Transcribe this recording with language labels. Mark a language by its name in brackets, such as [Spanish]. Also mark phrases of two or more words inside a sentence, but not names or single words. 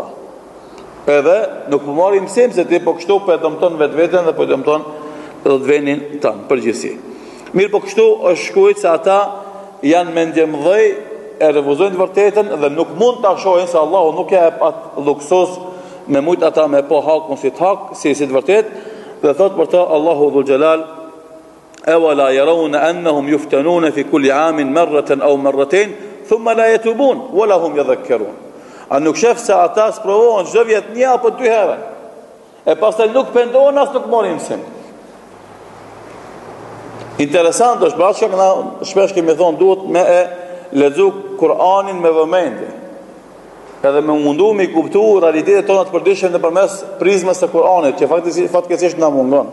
[Albanian] Edhe nuk po marrim mësim se ti po kështu po e dëmton vetveten dhe po e dëmton edhe vendin tan përgjithësi. Mirë po kështu është shkruajtur se ata janë mendje mëdhej, e refuzojnë të vërtetën dhe nuk mund ta shohin se Allahu nuk ja jep atë luksos me mujt ata me po hakun si të hak, si të vërtet, dhe thot për ta Allahu dhul xhelal [Arabic] أولا يرون أنهم يفتنون في كل عام مرة أو مرتين ثم لا يتوبون ولا هم يذكرون. [Albanian] A nuk shef se ata sprovohen çdo vjet një apo dy herë. E pastaj nuk pendohen as nuk marrin mësim. Interesant është pra që na shpesh kemi thonë duhet me e lexu Kur'anin me vëmendje. Edhe me mundu me kuptu realitetet tona të përditshme nëpërmes prizmës së Kur'anit, që fatkeqësisht na mungon.